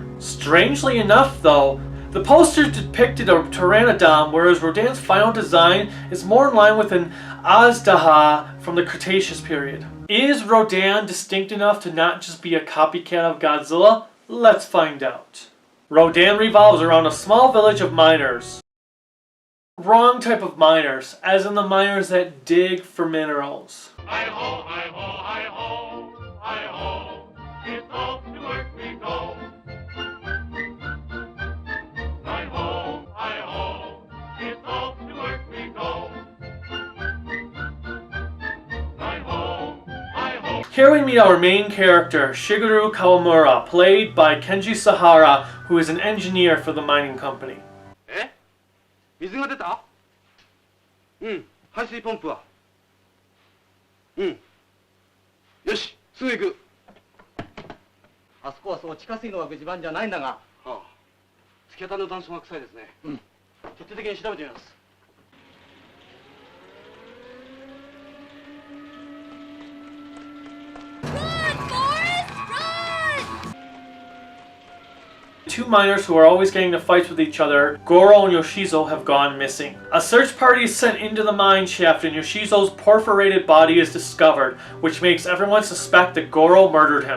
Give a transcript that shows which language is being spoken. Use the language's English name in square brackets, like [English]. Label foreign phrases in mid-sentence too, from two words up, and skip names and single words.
[English] Strangely enough though, the poster depicted a pteranodon, whereas Rodan's final design is more in line with an Azdaha from the Cretaceous period. Is Rodan distinct enough to not just be a copycat of Godzilla? Let's find out. Rodan revolves around a small village of miners. Wrong type of miners, as in the miners that dig for minerals. Hi-ho, hi-ho, hi-ho, hi-ho, it's off to work we go. Hi-ho, hi-ho, it's off to work we go. Hi-ho, hi-ho. Here we meet our main character, Shigeru Kawamura, played by Kenji Sahara, who is an engineer for the mining company. [Japanese] 水が出た？うん、排水ポンプは。うん。よし、すぐ行く。あそこはそう地下水の湧く地盤じゃないんだが。はあ。突き当たりの断層が臭いですね。うん。徹底的に調べてみます。 [English] Two miners who are always getting into fights with each other, Goro and Yoshizo, have gone missing. A search party is sent into the mine shaft and Yoshizo's perforated body is discovered, which makes everyone suspect that Goro murdered him.